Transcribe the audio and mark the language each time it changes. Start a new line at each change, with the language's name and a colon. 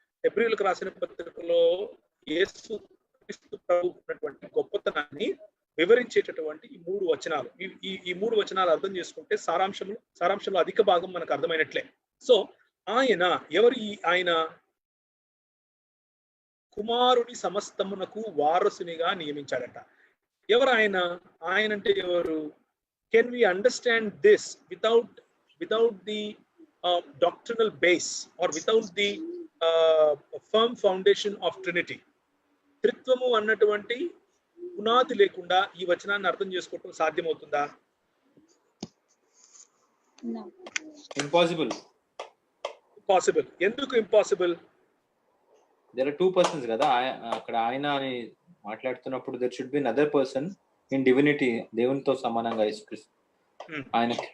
Telugu: హెబ్రీయులకు రాసిన పత్రికలో యేసు క్రీస్తు ప్రభువు ఉన్నటువంటి గొప్పతనాన్ని వివరించేటటువంటి ఈ 3 వచనాలు. ఈ 3 వచనాలు అర్థం చేసుకుంటే సారాంశంలో అధిక భాగం మనకు అర్థమైనట్లే. సో ఆయన కుమారుని సమస్తమునకు వారసునిగా నియమించాడట. ఎవరు ఆయన అంటే ఎవరు?
English: Can we understand this without the doctrinal base or without the firm foundation of Trinity?
Telugu: త్రిత్వము అన్నటువంటి పునాది లేకుండా ఈ వచనాన్ని అర్థం చేసుకోవటం సాధ్యమవుతుందా?
English: Impossible.
Telugu: ఎందుకు ఇంపాసిబుల్?
English: there are 2 persons
Telugu: కదా అక్కడ. ఆయన అని మాట్లాడుతున్నప్పుడు
English: there should be another person in divinity,
Telugu: దేవునితో సమానంగా యేసుక్రీస్తు. ఆయన